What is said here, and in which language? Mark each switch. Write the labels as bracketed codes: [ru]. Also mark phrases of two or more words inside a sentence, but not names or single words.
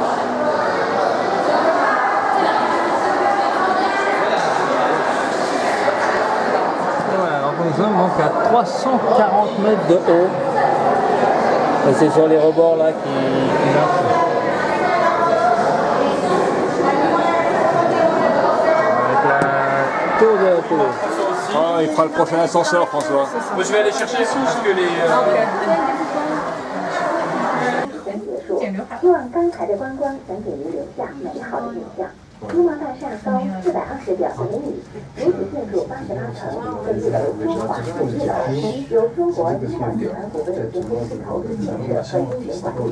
[fr] Voilà, donc nous sommes donc à 340 mètres de haut. Et c'est sur les rebords là qui marchent. Avec la tour de la télé. Oh, il fera le prochain ascenseur, François. Moi, je vais aller chercher les sous parce que les. [zh] 希望刚才的观光能给您留下美好的印象。金茂大厦高420.5米，主体建筑88层，分1楼中华和1楼，由中国金茂集团股份有限公司投资建设和经营管理。